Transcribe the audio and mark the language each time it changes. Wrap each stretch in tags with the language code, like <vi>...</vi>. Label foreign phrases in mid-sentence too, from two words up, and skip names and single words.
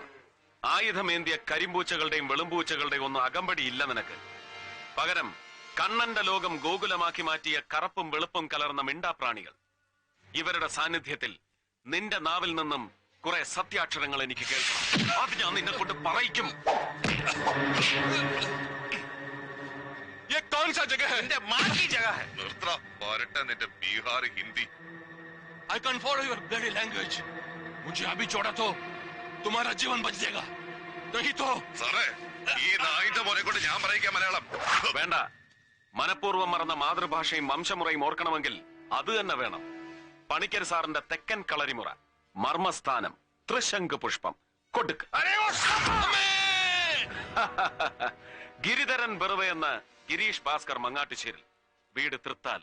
<ml>ആയുധമേന്തിയ കരിമ്പൂച്ചകളുടെയും വെളുമ്പൂച്ചകളുടെയും ഒന്നും അകമ്പടി ഇല്ല നിനക്ക്. പകരം കണ്ണന്റെ ലോകം ഗോകുലമാക്കി മാറ്റിയ കറുപ്പും വെളുപ്പും കലർന്ന മിണ്ടാപ്രാണികൾ. ഇവരുടെ സാന്നിധ്യത്തിൽ നിന്റെ നാവിൽ നിന്നും കുറെ സത്യാക്ഷരങ്ങൾ എനിക്ക് കേൾക്കണം. അത് ഞാൻ നിന്നെ കൊണ്ട് പറയിക്കും.</ml> <hi>ये कौन सा जगह है? माँ की जगह है.</hi> <ml>നിർത്തടാ, പോരട്ടെ നിന്റെ ബീഹാർ ഹിന്ദി.</ml> <en>I can't follow your bloody language.</en> <hi>मुझे अभी छोड़ा तो तुम्हारा जीवन बच जाएगा. नहीं तो</hi> <ml>സാറേ, ഈ നായിന്റെ മോനെ കൊണ്ട് ഞാൻ പറയിക്കാം മലയാളം. വേണ്ട. മനഃപൂർവ്വം മറന്ന മാതൃഭാഷയും വംശമുറയും ഓർക്കണമെങ്കിൽ അത് തന്നെ വേണം. പണിക്കർ സാറിന്റെ തെക്കൻ കളരിമുറ, മർമ്മസ്ഥാനം, ത്രിശങ്ക് പുഷ്പം കൊടുക്ക്. ഗിരിധരൻ ബെറുവ എന്ന ഗിരീഷ് ഭാസ്കർ മങ്ങാട്ടുശ്ശേരിൽ, വീട് തൃത്താല.</ml>